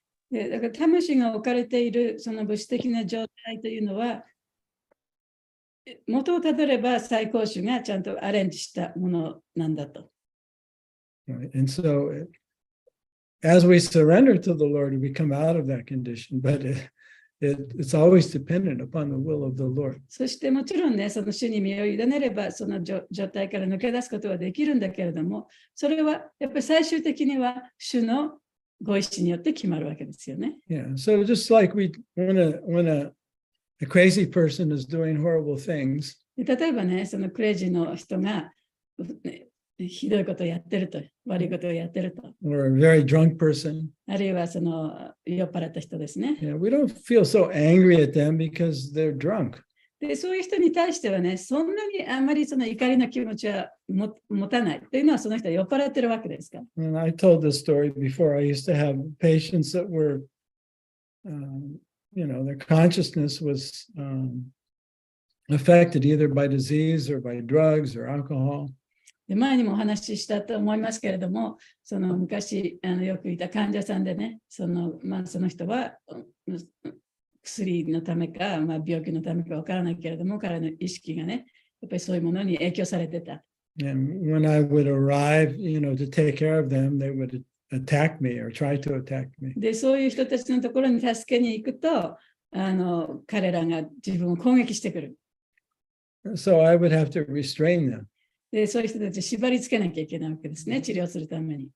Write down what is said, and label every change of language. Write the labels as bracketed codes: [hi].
[ja] でだから魂が置かれているその物質的な状態というのは、元をたどれば最高主がちゃんとアレンジしたものなんだと。 [en] Right? And so, as we surrender to the Lord, we come out of that condition, but it's always dependent upon the will of the Lord. [ja] そしてもちろんね、その主に身を委ねれば、その状態から抜け出すことはできるんだけれども、それはやっぱり最終的には主のご意志によって決まるわけですよね。 [en] Yeah. So just like when a crazy person is doing horrible things, [ja] で例えばね、そのクレイジーの人がね、ひどいことをやってると、悪いことをやってると。 [en] or a very drunk person. [ja] あるいはその酔っ払った人ですね。 [en] We don't feel so angry at them because they're drunk. [ja] で、そういう人に対してはね、そんなにあんまりその怒りの気持ちは持たないというのは、その人は酔っ払ってるわけですから。 [en] And I told this story before. I used to have patients that were, their consciousness was affected either by disease or by drugs or alcohol. [ja] で、前にもお話ししたと思いますけれども、その昔よくいた患者さんでね、その人は薬のためか、病気のためかわからないけれども、彼の意識がね、やっぱりそういうものに影響されてた。 [en] And when I would arrive, to take care of them, they would attack me or try to attack me. [ja] で、そういう人たちのところに助けに行くと、彼らが自分を攻撃してくる。 [en] So I would have to restrain them. [ja] で、そういう人たちを縛り付けなきゃいけないわけですね、治療するために。